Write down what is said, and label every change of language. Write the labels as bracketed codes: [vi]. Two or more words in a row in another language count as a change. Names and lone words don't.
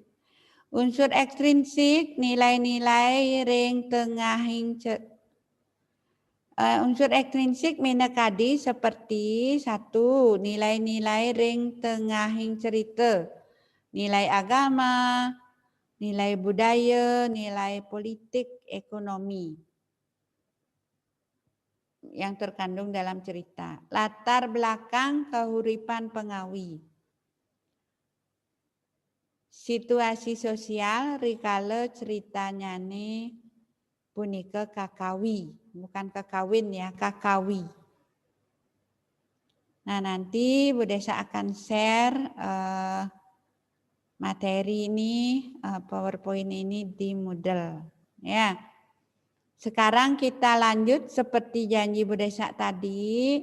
[ban] Unsur ekstrinsik nilai-nilai ring tengahing unsur ekstrinsik minekadi seperti 1. Nilai-nilai ring tengahing cerita, nilai agama, nilai budaya, nilai politik, ekonomi [id] yang terkandung dalam cerita. [ban] Latar belakang keuripan pengawi. Situasi sosial rikala ceritanya nih punika kakawi, [id] bukan kakawin ya, kakawi. Nah, nanti Bu Desa akan share materi ini, PowerPoint ini di Moodle ya. Sekarang kita lanjut seperti janji Bu Desa tadi.